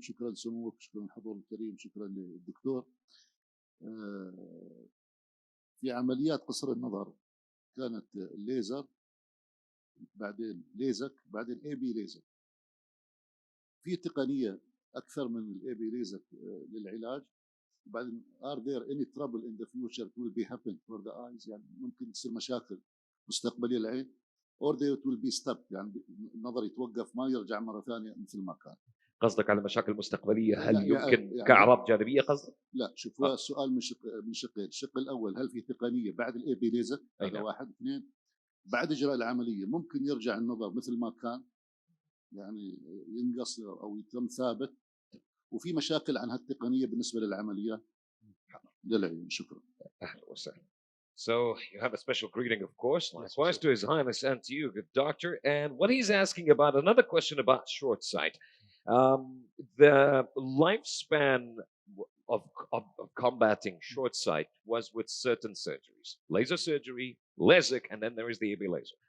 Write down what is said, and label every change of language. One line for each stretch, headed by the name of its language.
Arabic: شكرا سموك، شكرا الحضور الكريم، شكرا للدكتور. في عمليات قصر النظر كانت ليزر، بعدين ليزك، بعدين اي بي ليزر. في تقنيه اكثر من الاي بي ليزر للعلاج. بعدين
English: are there any trouble in the future it will be happen for the eyes،
Arabic: يعني ممكن تصير مشاكل مستقبليه للعين،
English: or they will be stuck،
Arabic: يعني النظر يتوقف ما يرجع مره ثانيه مثل ما كان. قصدك على مشاكل مستقبليه، هل يمكن يعني كأعراض جانبيه قصدك؟ لا شوف، هو السؤال من شقين. الشق الاول، هل في تقنيه بعد الاي بي ليزر؟ هذا واحد. اثنين، بعد اجراء العمليه ممكن يرجع النظر مثل ما كان، يعني ينقص او يتم ثابت، وفي مشاكل عن هالتقنيه بالنسبه للعمليات للعين. شكرا. اهلا وسهلا.
English: So you have a special greeting, of course, likewise to His Highness and to you, good doctor. And what he's asking about, another question about short sight. The lifespan of combating short sight was with certain surgeries, laser surgery, LASIK, and then there is the AB laser.